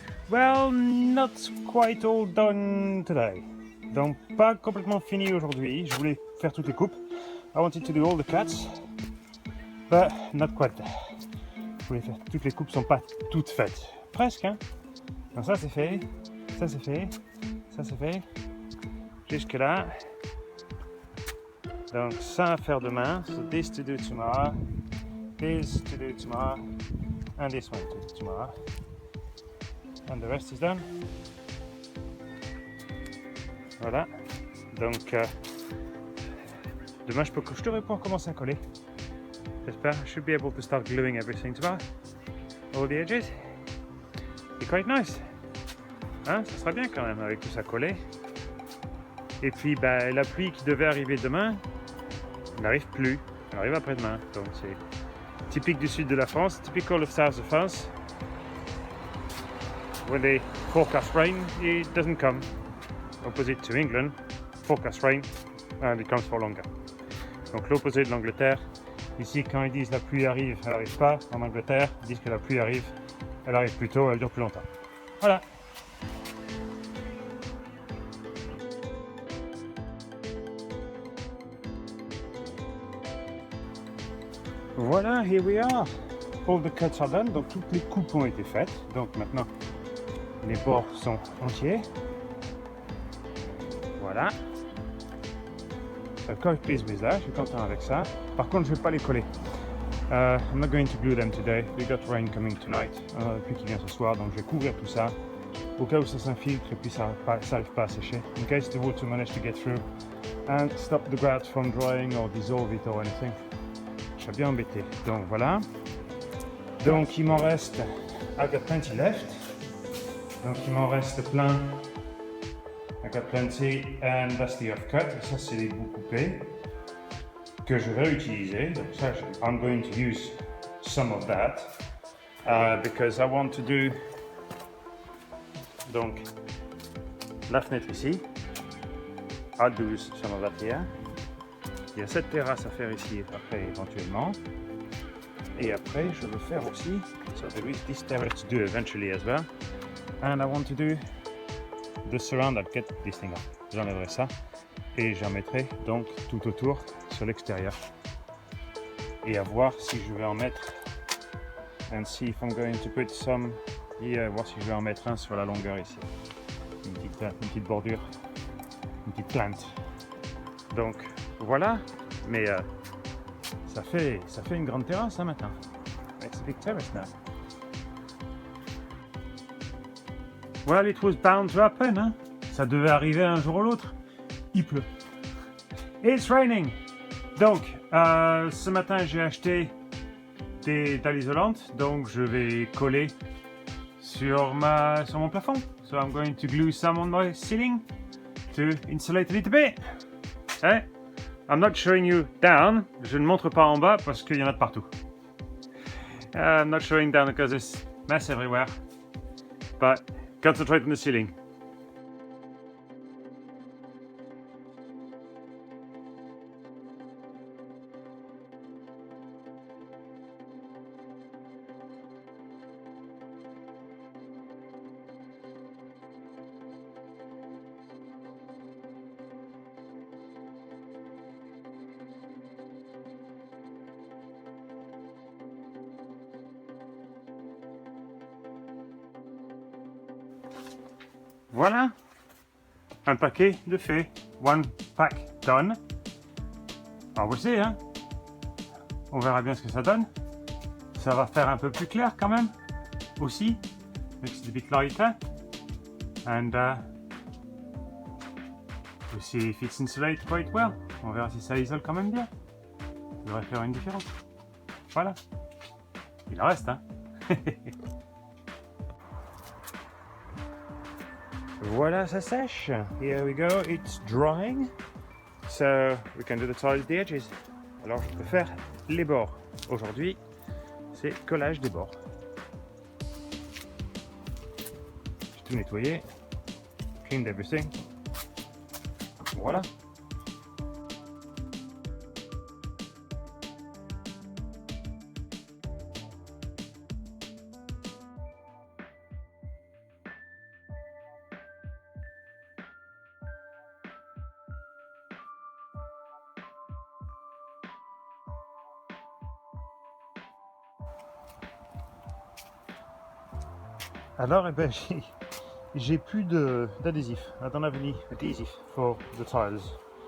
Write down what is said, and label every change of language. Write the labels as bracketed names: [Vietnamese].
[English] Well, not quite all done today. [French] Donc pas complètement fini aujourd'hui. Je voulais faire toutes les coupes. [English] I wanted to do all the cuts, but not quite there. [French] Je voulais faire toutes les coupes, sont pas toutes faites. Presque, hein. Donc ça c'est fait, ça c'est fait, ça c'est fait. Jusque là. Donc ça à faire demain. [English] So this to do tomorrow, this to do tomorrow, and this one to do tomorrow. And the rest is done. [French] Voilà. Donc demain je devrais pouvoir commencer à coller. J'espère. [English] I should be able to start gluing everything tomorrow. All the edges. It's quite nice. [French] Hein, ça sera bien quand même avec tout ça collé. Et puis la pluie qui devait arriver demain n'arrive plus. Elle arrive après-demain. Donc c'est typique du sud de la France, [English] typical of south of France. When they forecast rain, it doesn't come. Opposite to England, forecast rain, and it comes for longer. [French] Donc l'opposé de l'Angleterre. Ici, quand ils disent la pluie arrive, elle n'arrive pas. En Angleterre, ils disent que la pluie arrive, elle arrive plus tôt, elle dure plus longtemps. Voilà. [English] Voilà, here we are. All the cuts are done, [French] donc toutes les coupes ont été faites. Donc maintenant, les bords sont entiers. Voilà. Le colle prise là, je suis content avec ça. Par contre, je ne vais pas les coller. [English] I'm not going to glue them today. We got rain coming tonight. [French] La pluie qui vient ce soir, donc je vais couvrir tout ça. Au cas où ça s'infiltre et puis ça n'arrive pas à sécher. [English] In case the water manage to get through and stop the grout from drying or dissolve it or anything. [French] Je serais bien embêté. Donc voilà. Donc il m'en reste. [English] I've got plenty left. [French] Donc il m'en reste plein. [English] I got plenty, and that's the offcut. [French] Ça c'est les bouts coupés que je vais utiliser. Donc ça, [English] I'm going to use some of that because I want to do [French] donc la fenêtre ici. [English] I'll do some of that here. [French] Il y a cette terrasse à faire ici après éventuellement. Et après je veux faire aussi, [English] so there is this terrace to do eventually as well. And I want to do the surround. I'll get this thing off. [French] J'enlèverai ça et j'en mettrai donc tout autour sur l'extérieur. Et à voir si je vais en mettre. [English] And see if I'm going to put some here. [French] Voir si je vais en mettre un sur la longueur ici. Une petite bordure, une petite plante. Donc voilà, mais ça fait une grande terrasse hein, maintenant. [English] It's a big terrace now. Well, it was bound to happen, hein. [French] Ça devait arriver un jour ou l'autre. Il pleut. [English] It's raining. [French] Donc, ce matin, j'ai acheté des dalles isolantes, donc je vais coller sur mon plafond. [English] So I'm going to glue some on my ceiling to insulate a little bit. Hein? I'm not showing you down. [French] Je ne montre pas en bas parce qu'il y en a de partout. [English] I'm not showing down because there's mess everywhere. But concentrate on the ceiling. [French] Voilà, un paquet de fait. [English] One pack done. [French] Alors vous savez, hein, on verra bien ce que ça donne. Ça va faire un peu plus clair quand même, aussi. [English] Makes it a bit lighter. And we'll see if it's insulated quite well. [French] On verra si ça isole quand même bien. Ça devrait faire une différence. Voilà. Il en reste, hein. Voilà, ça sèche. [English] Here we go, it's drying. So we can do the tile at the edges. [French] Alors je peux faire les bords. Aujourd'hui, c'est collage des bords. J'ai tout nettoyé. [English] Cleaned everything. [French] Voilà. Alors, eh ben, j'ai plus d'adhésif. [English] I don't have any adhesive for the tiles.